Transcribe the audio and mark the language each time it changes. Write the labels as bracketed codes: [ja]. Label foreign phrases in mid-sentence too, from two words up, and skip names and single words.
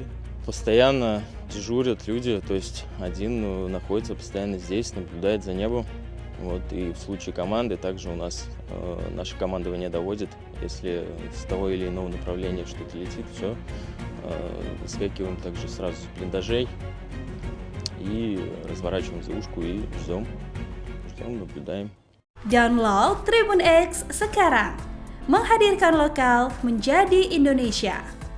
[ru] Постоянно дежурят люди, то есть один находится постоянно здесь, наблюдает за небом, и в случае команды также у нас наше командование доводит, если с того или иного направления что-то летит, все, выскакиваем также сразу с блиндажей и разворачиваем заушку и ждем, наблюдаем. [id] Download Tribun X sekarang, menghadirkan lokal menjadi Indonesia.